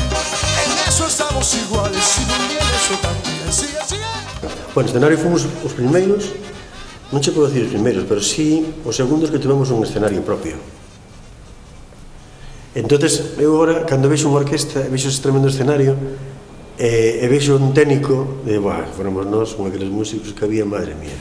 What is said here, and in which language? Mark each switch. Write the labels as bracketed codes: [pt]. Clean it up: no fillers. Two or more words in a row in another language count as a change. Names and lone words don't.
[es] En eso estamos iguales si tú vienes o también. Sí, así es. Bueno, [gl] escenario fomos os primeiros, non che podo dicir os primeiros, pero sí os segundos que tivemos un escenario propio. Entonces, eu agora, cando vexo unha orquesta e vexo ese tremendo escenario e vexo un técnico, fóramos nós, con aqueles músicos que había, [es] madre mía.